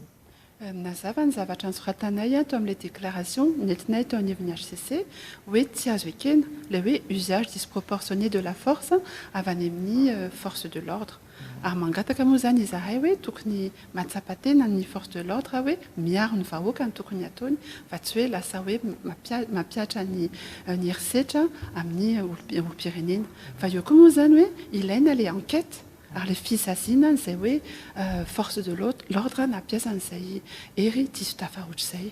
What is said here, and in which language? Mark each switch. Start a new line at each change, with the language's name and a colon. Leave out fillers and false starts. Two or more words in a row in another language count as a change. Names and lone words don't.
Malagasy: nazava ny zavatra nisoratanay ato amin'ilay déclaration nentinay tao anivon'ny HCC hoe tsy azo ekena le hoe
French: usage disproportionné de la force
Malagasy: avy any amin'ny
French: force de l'ordre
Malagasy: ary mangataka moa zany izahay hoe tokony matsapatena ny
French: force de l'ordre
Malagasy: hoe miaro ny vahoaka ny tokony ataony fa tsy hoe lasa hoe mampiatra ny herisetra amin'ny olo-pirenena fa eo koa moa zany hoe ilaina
French: le enquête
Malagasy: ary le fisazina n'izay hoe
French: force de l'ordre
Malagasy: nampiasa n'izay hery diso tafahoatra izay